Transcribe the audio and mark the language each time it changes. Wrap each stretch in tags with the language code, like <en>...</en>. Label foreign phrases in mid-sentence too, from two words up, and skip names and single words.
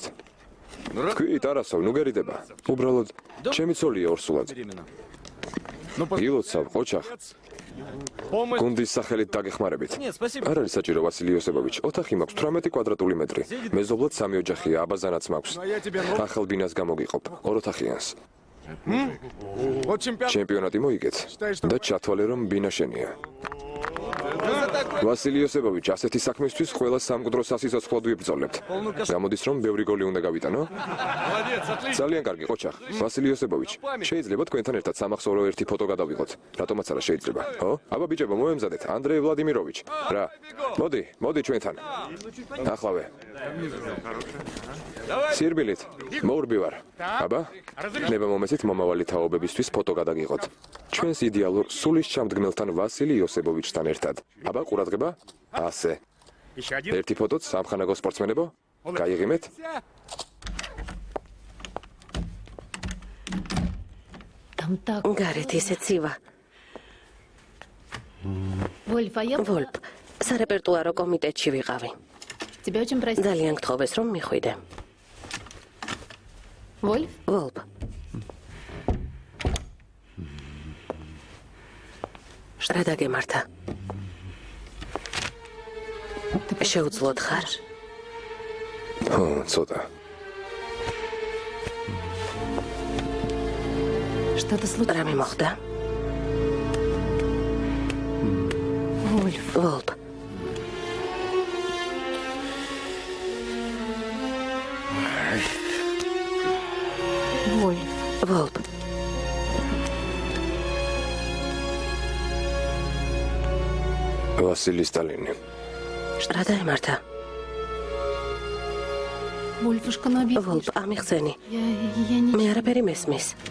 <ka>თქვი ტარასოვ, ნუ გერიდება. უბრალოდ ჩემი ცოლია ორსულად. ილოცავ, ყოჩახ. გუნდის სახელით დაგეხმარებით. არ არის საჭირო ვასილი იოსებოვიჩი. ოთახი მაქვს 18 კვადრატული მეტრი. მეზობლად 3 ოჯახია, აბაზანაც მაქვს. ახალ ბინას გამოგიყობ, 2 ოთახიანს.</ka> <ru>Вот чемпион.</ru> <ka>ჩემპიონატი მოიგეთ და ჩათვალე რომ ბინა შენია. ვასილი იოსებოვიჩი, ასეთი საქმისთვის ყველა სამკვდრო სასიცოცხლოდ ვიბრძოლებთ. გამოდის რომ ბევრი გოლი უნდა გავიტანო? ძალიან კარგი, ყოჩახ. ვასილი იოსებოვიჩი, შეიძლება თქვენთან ერთად სამახსოვრო ერთი ფოტო გადავიღოთ. რატომაც არა შეიძლება, ხო? აბა ბიჭებო, მოემზადეთ, ანდრეი ვლადიმიროვიჩი. რა? მოდი ჩვენთან. ახლავე. სირბილით, მოურბივარ. აბა, ნება მომეცით მომავალი თაობებისთვის ფოტო გადაგიღოთ. ჩვენს იდეალურ სულისჩამდგმელთან ვასილი იოსებოვიჩთან ერთად. აბა, ყურადღება? ასე. ერთი ფოტოც სამხანაგო სპორტსმენებო? გაიღიმეთ?</ka> <ru>Там так.</ru> <ka>გარეთ ისე ცივა.</ka> <ru>Вольф, а я</ru> <ka>ვოლფ, სარეპერტუარო კომიტეტში ვიყავი.</ka> <ru>тебя очень просила.</ru> <ka>ძალიან გთხოვეს რომ მიხვიდე.</ka> <ru>Вольф?</ru> <ka>ვოლფ. რა დაგემართა? შეუძლოდ ხარ? ხო, ცოტა.</ka> <ru>Что-то случилось?</ru> <ka>რამე მოხდა?</ka> <ru>Вольф.</ru> <ka>ვოლფ.</ka> <ru>Вольф.</ru> <ka>ვოლფ. ვასილი სტალინი. რა დაემართა?</ka> <ru>Вольфушка, ну объясни.</ru> <ka>ვოლფ, ამიხსენი.</ka> <ru>Я не...</ru> <ka>მე არაფერი მესმის.</ka>